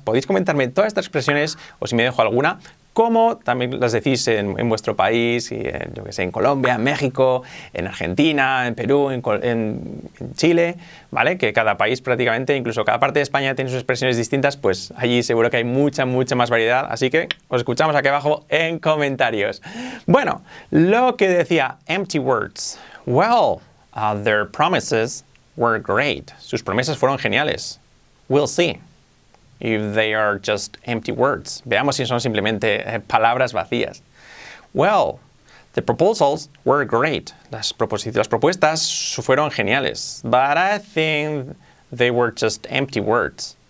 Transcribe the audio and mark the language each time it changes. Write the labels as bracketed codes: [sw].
[es] Podéis comentarme todas estas expresiones o si me dejo alguna, cómo también las decís en vuestro país, y yo que sé, en Colombia, en México, en Argentina, en Perú, en Chile, ¿vale? Que cada país prácticamente, incluso cada parte de España tiene sus expresiones distintas, pues allí seguro que hay mucha más variedad, así que os escuchamos aquí abajo en comentarios. Bueno, lo que decía empty words. [en] Well, their promises were great. [es] Sus promesas fueron geniales. [en] We'll see if they are just empty words. [es] Veamos si son simplemente palabras vacías. [en] Well, the proposals were great. [es] Las propuestas fueron geniales. [en] But I think they were just empty words.